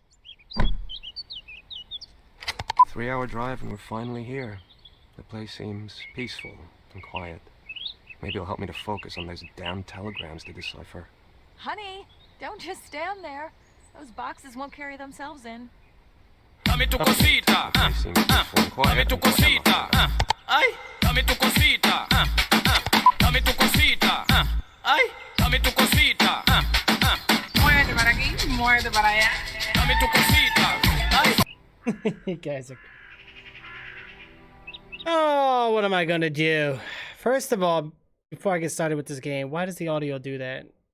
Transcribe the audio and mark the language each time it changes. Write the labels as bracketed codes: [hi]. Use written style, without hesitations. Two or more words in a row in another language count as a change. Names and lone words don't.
[en] 3-hour drive and we're finally here. The place seems peaceful and quiet. Maybe it'll help me to focus on those damn telegrams to decipher. Honey, don't just stand there. Those boxes won't carry themselves in. [es] Dame tu cosita. Dame tu cosita. Ay, dame tu cosita. Dame tu cosita. Ay, dame tu cosita. Muerde para aquí, muerde para allá. Dame tu cosita. Ay. [en] You guys are... Oh, what am I gonna do? First of all, before I get started with this game, why does the audio do that?